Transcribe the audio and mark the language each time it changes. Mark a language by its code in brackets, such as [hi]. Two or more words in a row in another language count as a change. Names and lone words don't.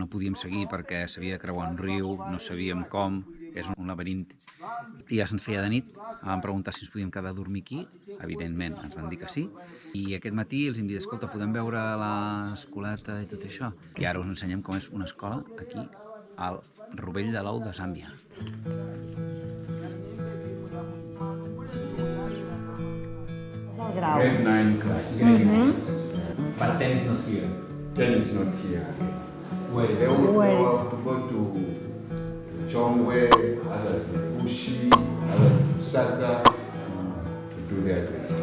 [ca] no podíem seguir perquè s'havia de creuar un riu, no sabíem com, és un laberint i ja se'ns feia de nit, vam preguntar si ens podíem quedar a dormir aquí, evidentment ens van dir que sí, i aquest matí els hem dit, escolta, podem veure l'escoleta i tot això? I ara us ensenyem com és una escola aquí al Rovell de l'Ou de Zàmbia. [en] Grade 9 class. But 10 is not here. 10 is not here. Where They will go to Chongwe, others to Bushi, others to Saka to do their training.